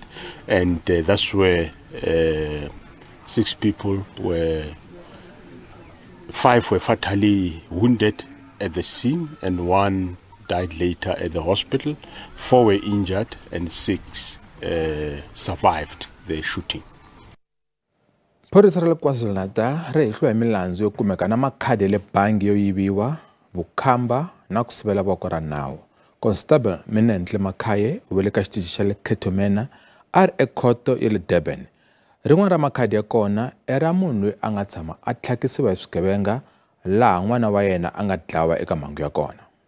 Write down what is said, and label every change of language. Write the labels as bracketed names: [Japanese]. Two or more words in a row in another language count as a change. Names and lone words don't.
[English] And that's where 6 people were, 5 were fatally wounded at the scene, and 1 died later at the hospital. 4 were injured, and 6 survived the shooting. [Tsonga] Phorisa ra le KwaZulu-Natal ri hihliwa hi milandzu yo kumeka na makhadi ya le bangi yo yiviwa, vukhamba na ku sivela voko ra nawu. Constable Minentle Makhaye u vele ka xitichi xa le Ketomena a ri ekhoto ya le Durban. Rin'wana ra makhadi ya kona era munhu loyi a nga tshama a tlhakisiwa hi swigevenga laha n'wana wa yena a nga dlawa eka mhangu ya kona.